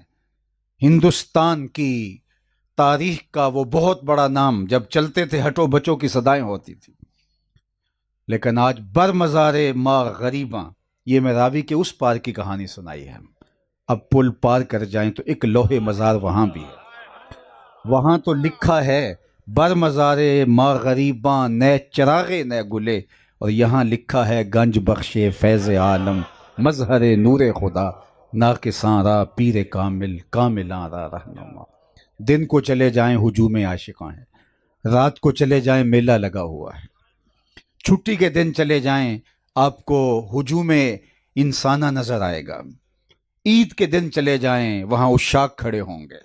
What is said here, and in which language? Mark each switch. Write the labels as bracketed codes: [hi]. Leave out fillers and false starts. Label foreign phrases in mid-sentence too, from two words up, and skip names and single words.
[ur] ہندوستان کی تاریخ کا وہ بہت بڑا نام جب چلتے تھے ہٹو بچوں کی صدائیں ہوتی تھی، لیکن آج [fa] بر مزار ما غریباں، [ur] یہ میں راوی کے اس پار کی کہانی سنائی ہے۔ اب پل پار کر جائیں تو ایک لوح مزار وہاں بھی ہے، وہاں تو لکھا ہے [fa] بر مزار ما غریباں نہ چراغے نہ گلے، [ur] اور یہاں لکھا ہے [fa] گنج بخش فیض عالم مظہر نور خدا، ناقصاں را پیر کامل کاملاں را رہنما۔ [ur] دن کو چلے جائیں ہجوم عاشقاں ہیں، رات کو چلے جائیں میلہ لگا ہوا ہے، چھٹی کے دن چلے جائیں آپ کو ہجوم انسانہ نظر آئے گا، عید کے دن چلے جائیں وہاں عشاق کھڑے ہوں گے۔